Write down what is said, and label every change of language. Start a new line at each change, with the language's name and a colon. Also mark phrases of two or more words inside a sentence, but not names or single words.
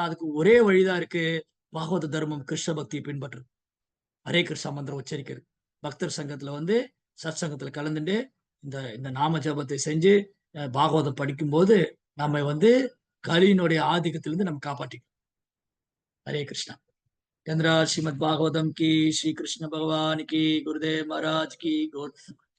Tamil: அதுக்கு ஒரே வழிதான் இருக்கு. பாகவத தர்மம், கிருஷ்ண பக்திய பின்பற்றுறது. ஹரே கிருஷ்ணா மந்திரம் உச்சரிக்கிறது. பக்தர் சங்கத்துல வந்து சத்சங்கத்துல கலந்துண்டு, இந்த இந்த நாம ஜபத்தை செஞ்சு, பாகவதம் படிக்கும்போது, நம்ம வந்து கலியினுடைய ஆதிக்கத்திலிருந்து நம்ம காப்பாற்றிக்கலாம்.
Hindi: हरे कृष्णा। धनराज श्रीमद् भागवतम की, श्री कृष्ण भगवान की, गुरुदेव महाराज की, गौर